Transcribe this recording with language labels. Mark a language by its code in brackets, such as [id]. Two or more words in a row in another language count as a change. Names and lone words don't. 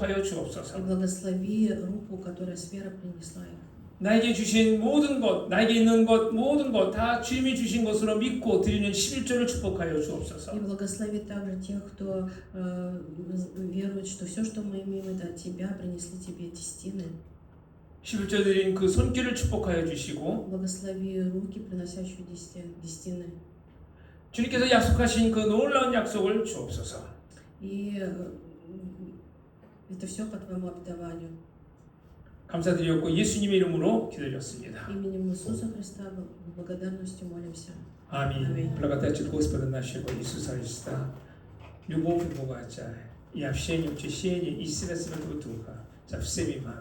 [ru] И [ko] 주옵소서. [ru] благослови руку, которая с верой принесла их. [ko] 나에게 주신 모든 것, 나에게 있는 것, 모든 것 다 주님이 주신 것으로 믿고 드리는 11조를 축복하여 주옵소서. [ru] И благослови также тех, кто верует, что все, что мы имеем, это от Тебя, принесли Тебе десятины. [ko] 11조 드린 그 손길을 축복하여 주시고 [ru] Благослови руки, приносящие десятины. [ko] 주님께서 약속하신 그 놀라운 약속을 주옵소서. [ru] И это все по Твоему обетованию. [ko] 감사드렸고 예수님의 이름으로 기도드렸습니다. [ru] Именем Иисуса Христа благодарностью молимся. Аминь. Аминь. Благодать Господа нашего Иисуса Христа, любовь Бога Отца и общение, утешение и сила Святого Духа со всеми вами.